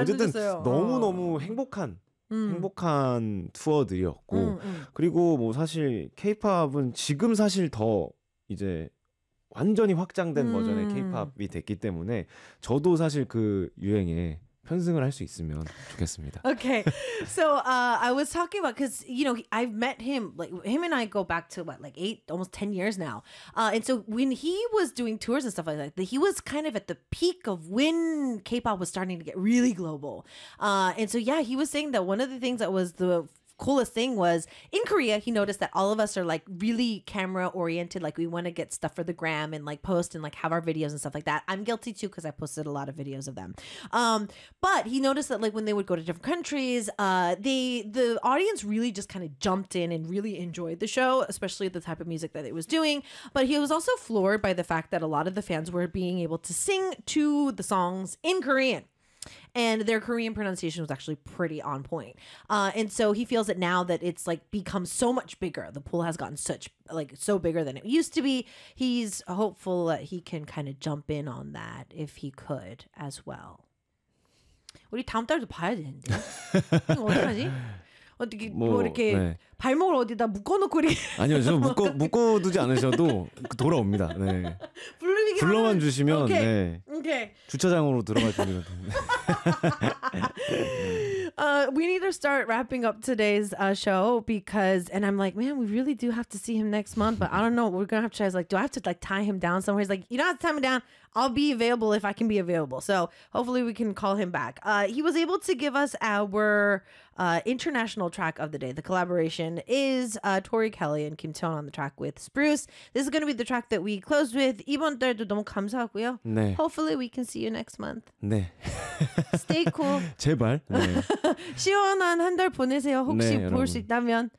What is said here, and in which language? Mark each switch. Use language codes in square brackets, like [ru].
[ko] 어쨌든 너무 너무 행복한 투어들이었고 그리고 뭐 사실 K-팝은 지금 사실 더 이제 완전히 확장된 버전의 K-팝이 됐기 때문에 저도 사실 그 유행에 편승을 할 수 있으면 좋겠습니다. [en] Okay, so I was talking about because you know I've met him like him and I go back to what like 8, almost 10 years now. And so when he was doing tours and stuff like that, he was kind of at the peak of when K-pop was starting to get really global. And so yeah, he was saying that one of the things that was the coolest thing was in Korea he noticed that all of us are like really camera oriented, like we want to get stuff for the gram and like post and like have our videos and stuff like that. I'm guilty too because I posted a lot of videos of them, but he noticed that like when they would go to different countries the audience really just kind of jumped in and really enjoyed the show, especially the type of music that it was doing. But he was also floored by the fact that a lot of the fans were being able to sing to the songs in Korean. And their Korean pronunciation was actually pretty on point. And so he feels that now that it's like become so much bigger, the pool has gotten such like so bigger than it used to be. He's hopeful that he can kind of jump in on that if he could as well. [ko] 우리 다음 달도 봐야 되는데. 어떡하지? 어떻게 뭐 이렇게 네. 발목을 어디다 묶어놓고 이렇게 아니요 저 묶어두지 않으셔도 돌아옵니다. 네. 불러만 주시면 오케이. 네. 오케이. 주차장으로 들어가 주시면 [en] We need to start wrapping up today's show because and I'm like man we really do have to see him next month but I don't know what we're gonna have to try. I was like do I have to like tie him down somewhere? He's like you don't have to tie him down, I'll be available if I can be available. So hopefully we can call him back. He was able to give us our international track of the day. The collaboration is Tori Kelly and Kim Tone on the track with Spruce. This is going to be the track that we closed with. [ko] 이번 달도 너무 감사하고요. 네. [en] Hopefully we can see you next month. [ko] 네. [en] Stay cool. [ko] 제발. 네. 시원한 한 달 보내세요. 혹시 네, 볼 수 있다면.